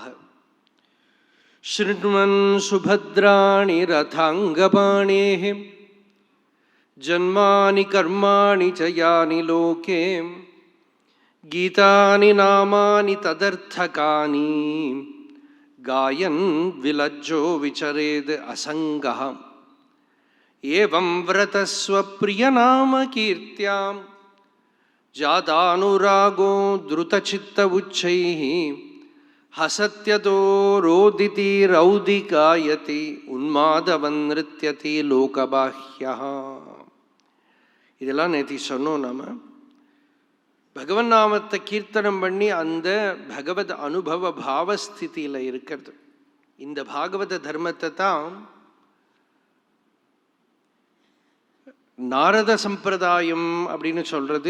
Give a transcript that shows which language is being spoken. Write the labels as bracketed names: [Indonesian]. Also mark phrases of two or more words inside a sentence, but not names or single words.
[Sanskrit] शृण्वन् सुभद्राणि रथाङ्गपाणेः जन्मानि कर्माणि च यानि लोके गीतानि नामानि तदर्थकानि गायन् विलज्जो विचरेद् असङ्गः. एवं व्रतस्वप्रियनाम कीर्त्यां जातानुरागो द्रुतचित्त उच्चैः हसत्यतो रोदिति रौदिकायति उन्मादवन् नृत्यति लोकबाह्यः. [Tamil] இதெல்லாம் நேத்தி சொன்னோம். நம்ம பகவன் நாமத்தை கீர்த்தனம் பண்ணி அந்த பகவத் அனுபவ பாவஸ்திதியில் இருக்கிறது. இந்த பாகவத தர்மத்தை தான் நாரத சம்பிரதாயம் அப்படின்னு சொல்றது.